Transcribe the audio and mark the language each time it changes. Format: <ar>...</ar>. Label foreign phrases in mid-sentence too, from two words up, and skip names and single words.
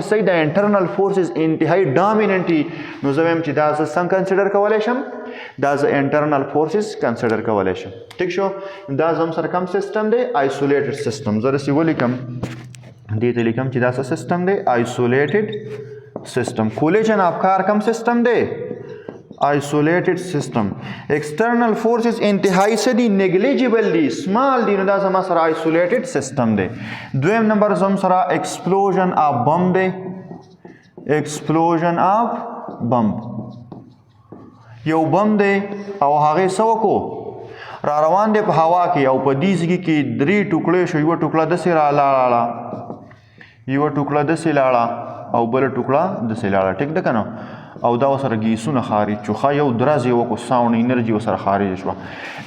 <ps>صحیح دا</ps> <en>internal forces</en> <ps>انتهایی ډامیننټي نو زه وایم چې دا زه څنګه کنسیډر کولی شم دا زه</ps> <en>internal forces</en> <ps>کنسیډر کولی شم ټیک شو دا زم سره کوم سیسټم دی</ps> <en>isolated system</en> <ps>زه داسې ولیکم دې ته لیکم چې دا څه سیسټم دی</ps> <en>isolated system collision of car</en> <ps>کوم سیسټم دی</ps> <en>isolated system. external forces</en> <ps>انتهایی څه دي negligible دي small دي نو دا زما سره</ps> <en>isolated system</en> <ps>دی. دویم نمبر زم سره</ps> <en>explosion of bomb</en> <ps>دی.</ps> <en>explosion of bomb</en> <ps>یو بم دی او هغه څه وکړو را روان دی په هوا کې او په دې ځای کې درې ټوکړې شو یو ټوکړه داسې را لاړه یو ټوکړه داسې لاړه او بل ټوکړه داسې لاړه ټیک ده که نه او دا ورسره ګیسونه خارج شو ښه یو درز یې وکړو</ps> <en>sound energy</en> <ps>ورسره خارج شوه</ps>